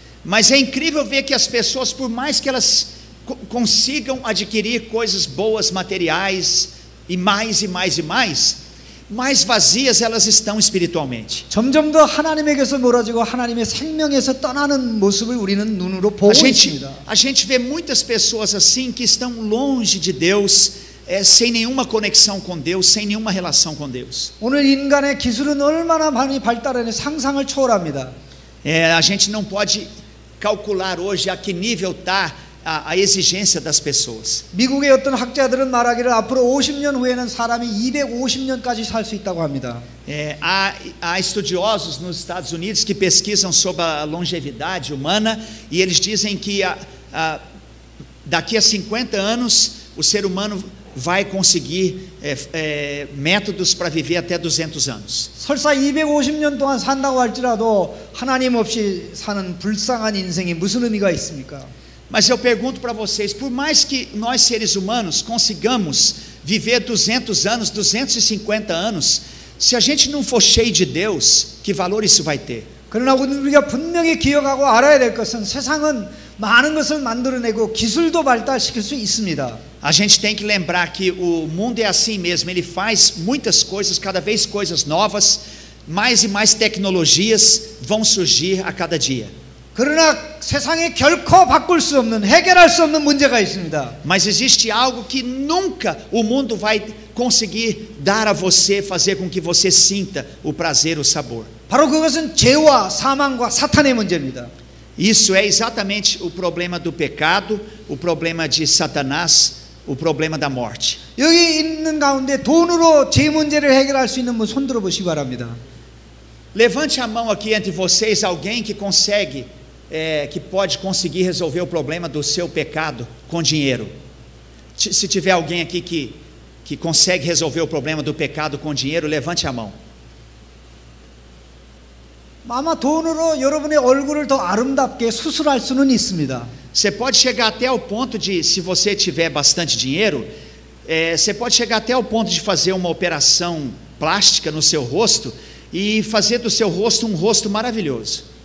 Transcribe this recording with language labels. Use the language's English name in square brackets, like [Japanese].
[Portuguese] Mas é incrível ver que as pessoas, por mais que elas consigam adquirir coisas boas, materiais, e mais, mais vazias elas estão espiritualmente. [Korean] 점점 더 하나님에게서 멀어지고 하나님의 생명에서 떠나는 모습을 우리는 눈으로 보고 있습니다. [Portuguese] A gente vê muitas pessoas assim que estão longe de Deus, sem nenhuma conexão com Deus, sem nenhuma relação com Deus. [Korean] 오늘 인간의 기술은 얼마나 많이 발달하니 상상을 초월합니다. [Portuguese] A gente não pode calcular hoje a que nível está a exigência das pessoas. [Korean] 미국의 어떤 학자들은 말하기를 앞으로 50년 후에는 사람이 250년까지 살 수 있다고 합니다. [Portuguese] Há estudiosos nos Estados Unidos que pesquisam sobre a longevidade humana e eles dizem que daqui a 50 anos o ser humano vai conseguir métodos para viver até 200 anos. [Korean] 설사 250년 동안 산다고 할지라도 하나님 없이 사는 불쌍한 인생이 무슨 의미가 있습니까? [Portuguese] Mas eu pergunto para vocês, por mais que nós seres humanos consigamos viver 200 anos, 250 anos, se a gente não for cheio de Deus, que valor isso vai ter? [Korean] 그러나 우리가 분명히 기억하고 알아야 될 것은 세상은 많은 것을 만들어내고 기술도 발달시킬 수 있습니다. [Portuguese] A gente tem que lembrar que o mundo é assim mesmo, ele faz muitas coisas, cada vez coisas novas, mais e mais tecnologias vão surgir a cada dia. [Korean] 그러나 세상에 결코 바꿀 수 없는, 해결할 수 없는 문제가 있습니다. [Portuguese] Mas existe algo que nunca o mundo vai conseguir dar a você, fazer com que você sinta o prazer, o sabor. [Korean] 바로 그것은 죄와 사망과 사탄의 문제입니다. [Portuguese] Isso é exatamente o problema do pecado, o problema de Satanás, o problema da morte. [Korean] 여기 있는 가운데 돈으로 죄 문제를 해결할 수 있는 분 손 들어 보시기 바랍니다. [Portuguese] Levante a mão aqui entre vocês alguém que consegue, que pode conseguir resolver o problema do seu pecado com dinheiro. Se tiver alguém aqui que consegue resolver o problema do pecado com dinheiro, levante a mão. [Korean] 아마 돈으로 여러분의 얼굴을 더 아름답게 수술할 수는 있습니다. [Portuguese] Você pode chegar até o ponto de, se você tiver bastante dinheiro, você pode chegar até o ponto de fazer uma operação plástica no seu rosto e fazer do seu rosto um rosto maravilhoso.